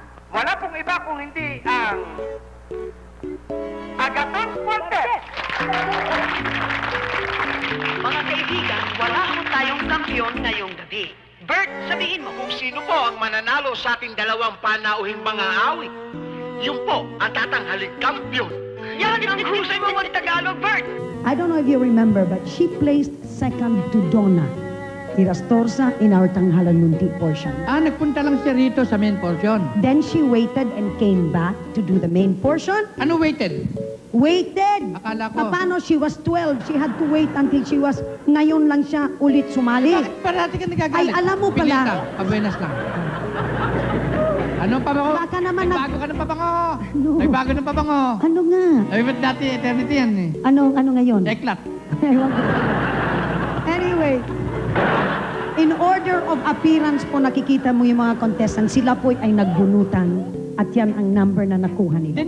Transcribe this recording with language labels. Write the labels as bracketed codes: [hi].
[tl] wala pong iba kung hindi ang Agaton Fuerte. Mga kaibigan, wala po tayong kampiyon ngayong gabi. Bert, sabihin mo kung sino po ang mananalo sa ating dalawang panauhing mga awit. Yung po ang tatanghaling kampiyon. Yan ang husay mo mag-Tagalog, Bert! [en] I don't know if you remember, but she placed second to Donna Irastorza in our tanghalan munti portion. [tl] Nagpunta lang siya rito sa main portion. [en] Then she waited and came back to do the main portion. [tl] Ano waited? [en] Waited! [tl] Akala ko. [en] Paano she was 12? She had to wait until she was... [tl] Ngayon lang siya ulit sumali. Bakit parati ka nagagalit? Ay, alam mo pala. Pilita, pabuenas lang. Anong pabango? Baka naman Nagbago ka ng pabango. Ano? Nagbago ng pabango. Ano nga? Ay, ba't dati eternity yan eh? Ano ngayon? Eklat. Ewan ko. Anyway, [en] in order of appearance [tl] po, nakikita mo yung mga contestants, sila po ay nagbunutan at yan ang number na nakuha nila.